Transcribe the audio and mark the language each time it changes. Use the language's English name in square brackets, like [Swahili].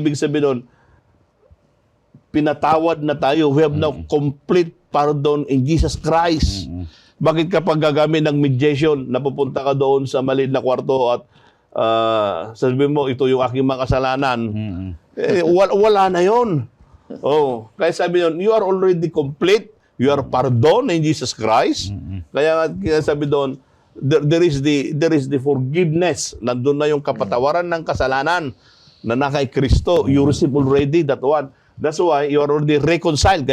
[Filipino] Ang ibig sabihin doon, pinatawad na tayo. [English] We have now complete pardon in Jesus Christ. [Filipino] Bakit kapag gagamit ng mediation, napupunta ka doon sa maliit na kwarto at sabihin mo, ito yung aking mga kasalanan, wala na yon. Kaya sabi yun, [English] you are already complete. You are pardoned in Jesus Christ. [Filipino] Kaya sabi doon, [English] there is the forgiveness. [Filipino] Nandun na yung kapatawaran ng kasalanan na kay Kristo. [English] You receive already that one. That's why you are already reconciled.